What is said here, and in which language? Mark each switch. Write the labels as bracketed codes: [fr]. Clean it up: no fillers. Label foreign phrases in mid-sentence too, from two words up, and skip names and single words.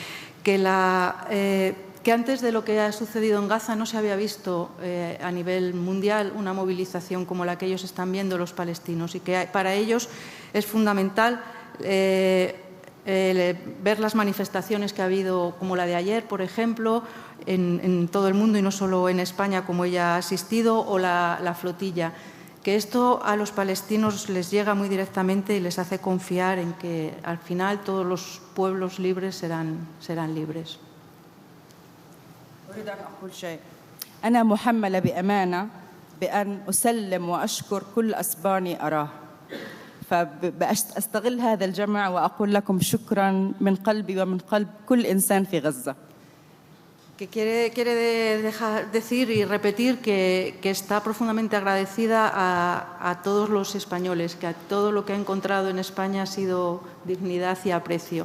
[es] Que antes de lo que ha sucedido en Gaza no se había visto a nivel mundial una movilización como la que ellos están viendo los palestinos, y que para ellos es fundamental ver las manifestaciones que ha habido, como la de ayer, por ejemplo, en todo el mundo y no solo en España, como ella ha asistido, o la flotilla. Que esto a los palestinos les llega muy directamente y les hace confiar en que al final todos los pueblos libres serán libres. [ar] أريد أن أقول شيء. أنا محملة بأمانة بأن أسلم وأشكر كل أسباني أراه، فأستغل هذا الجمع وأقول لكم شكراً من قلبي ومن قلب كل إنسان في غزة. [es] Que quiere decir y repetir que está profundamente agradecida a todos los españoles, que a todo lo que ha encontrado en España ha sido dignidad y aprecio.